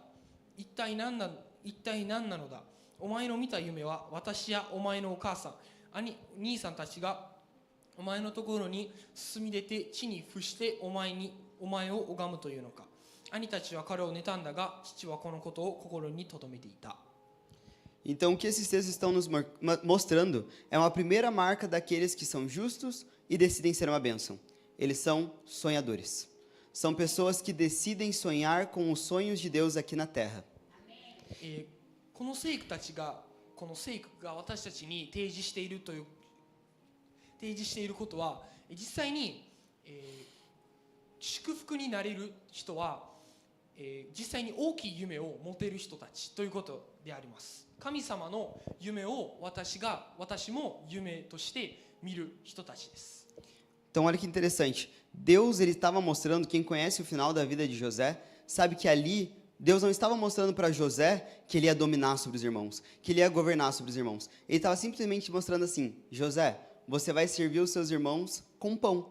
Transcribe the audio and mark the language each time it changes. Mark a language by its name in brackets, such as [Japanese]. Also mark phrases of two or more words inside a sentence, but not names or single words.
[Japanese] 一体何なのだ。お前の見た夢は私やお前のお母さん、兄さんたちがお前のところに進み出て地に伏してお前を拝むというのか。兄たちは彼を妬んだが、父はこのことを心に留めていた。 [Portuguese] Então, o que esses textos estão nos mostrando é uma primeira marca daqueles que são justos e decidem ser uma bênção. Eles são sonhadores. São pessoas que decidem sonhar com os sonhos de Deus aqui na terra. [Japanese] この聖句が私たちに提示していることは、実際に、祝福になれる人は、実際に大きい夢を持てる人たちということであります。神様の夢を私も夢として見る人たちです。 [Portuguese] Então, olha que interessante. Deus ele estava mostrando, quem conhece o final da vida de José, sabe que ali Deus não estava mostrando para José que ele ia dominar sobre os irmãos, que ele ia governar sobre os irmãos. Ele estava simplesmente mostrando assim: José, você vai servir os seus irmãos com pão.